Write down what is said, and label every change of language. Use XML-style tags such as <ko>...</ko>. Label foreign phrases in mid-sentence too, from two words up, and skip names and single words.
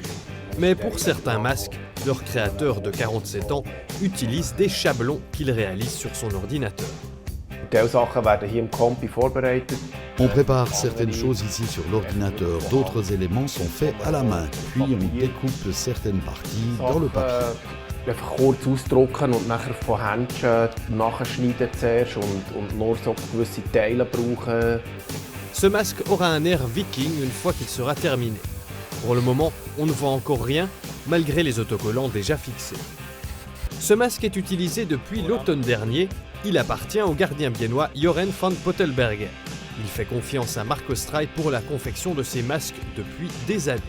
<fr>Mais pour certains masques, leur créateur de 47 ans utilise des chablons qu'il réalise sur son ordinateur. On prépare certaines choses ici sur l'ordinateur, d'autres éléments sont faits à la main, puis on découpe certaines parties dans le papier.</fr> <de>Einfach kurz ausdrucken und nachher von Händchen nachschneiden zuerst und nur so gewisse Teile brauchen.</de> <fr>Ce masque aura un air viking une fois qu'il sera terminé. Pour le moment, on ne voit encore rien, malgré les autocollants déjà fixés. Ce masque est utilisé depuis l'automne dernier. Il appartient au gardien biennois Joren van Pottelberger. Il fait confiance à Marco Streit pour la confection de ces masques depuis des années.</fr>